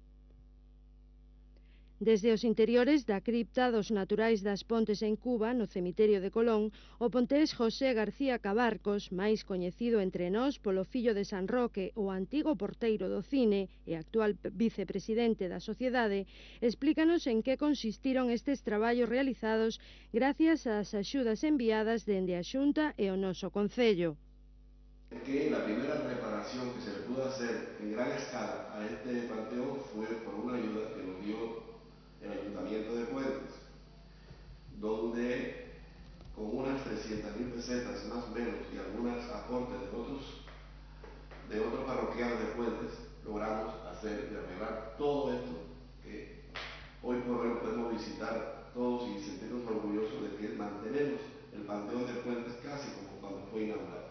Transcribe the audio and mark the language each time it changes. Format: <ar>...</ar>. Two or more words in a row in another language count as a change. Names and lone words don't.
<gl>Desde os interiores da cripta dos Naturais das Pontes en Cuba, no cemiterio de Colón, o pontés José García Cabarcos, máis coñecido entre nós polo fillo de San Roque, o antigo porteiro do cine e actual vicepresidente da sociedade, explícanos en que consistiron estes traballos realizados gracias ás axudas enviadas dende a Xunta e o noso Concello.</gl> <es>Que la primera reparación que se le pudo hacer en gran escala a este panteón fue por una ayuda que nos dio el Ayuntamiento de Puentes, donde con unas 300.000 pesetas más o menos y algunos aportes de otros parroquianos de Puentes, logramos hacer y arreglar todo esto que hoy por hoy podemos visitar todos y sentirnos orgullosos de que mantenemos el Panteón de Puentes casi como cuando fue inaugurado.</es>